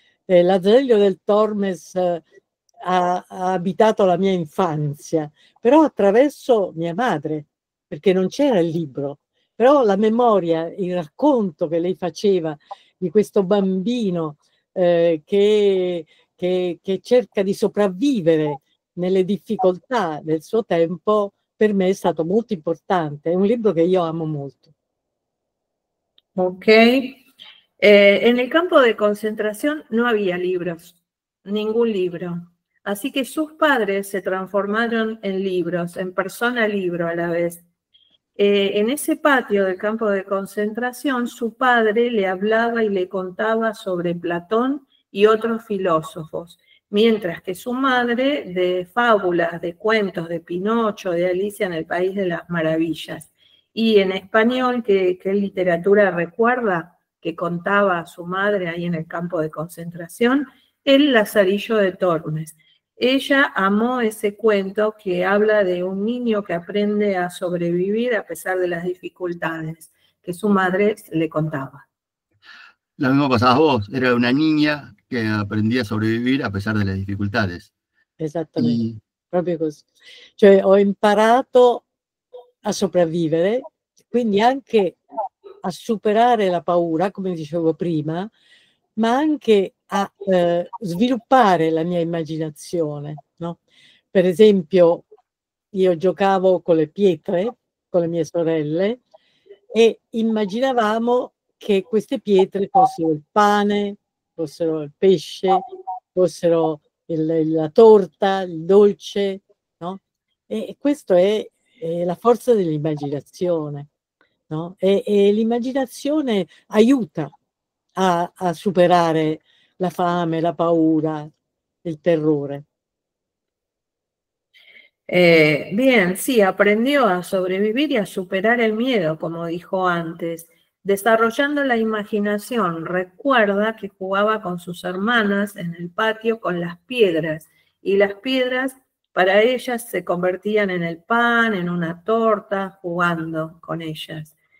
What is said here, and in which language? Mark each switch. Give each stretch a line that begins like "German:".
Italian: Lazarillo del Tormes ha abitato la mia infanzia, però attraverso mia madre, perché non c'era il libro, però la memoria, il racconto che lei faceva di questo bambino che cerca di sopravvivere nelle difficoltà del suo tempo, per me è stato molto importante. È un libro che io amo molto. Ok.
Spanish: En el campo de concentración no había libros, ningún libro. Así que sus padres se transformaron en libros, en persona libro a la vez. En ese patio del campo de concentración, su padre le hablaba y le contaba sobre Platón y otros filósofos, mientras que su madre de fábulas, de cuentos, de Pinocho, de Alicia en el País de las Maravillas. Y en español, ¿qué literatura recuerda que contaba su madre ahí en el campo de concentración? El Lazarillo de Tormes. Ella amó ese cuento que habla de un niño que aprende a sobrevivir a pesar de las dificultades que su madre le contaba. Lo mismo pasaba vos, era una niña que aprendí a sobrevivir a pesar de le dificultades.
Italian: Esattamente, proprio così. Cioè ho imparato a sopravvivere, quindi anche a superare la paura, come dicevo prima, ma anche a sviluppare la mia immaginazione, no? Per esempio, io giocavo con le pietre, con le mie sorelle, e immaginavamo che queste pietre fossero il pane, fossero il pesce, fossero la torta, il dolce, no? E questo è la forza dell'immaginazione, no? E l'immaginazione aiuta a superare la fame, la paura, il terrore.
Spanish: Bien, sí, aprendió a sobrevivir y a superar el miedo, como dijo antes, desarrollando la imaginación. Recuerda que jugaba con sus hermanas en el patio con las piedras, y las piedras para ellas se convertían en el pan, en una torta, jugando con ellas.